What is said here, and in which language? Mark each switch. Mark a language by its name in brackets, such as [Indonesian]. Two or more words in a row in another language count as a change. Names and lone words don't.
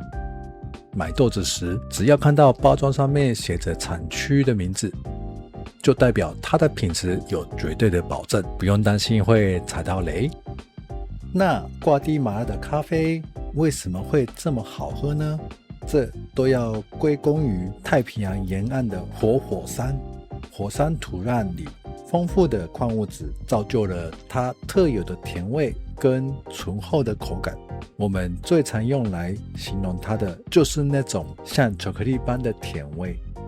[Chinese] 買豆子時，只要看到包裝上面寫着產區的名字，就代表它的品質有絕對的保證，不用擔心會踩到雷。那瓜地馬拉的咖啡為什麼會這麼好喝呢？這都要歸功於太平洋沿岸的活火山，火山土壤裡豐富的礦物質造就了它特有的甜味跟醇厚的口感。我們最常用來形容它的就是那種像巧克力般的甜味。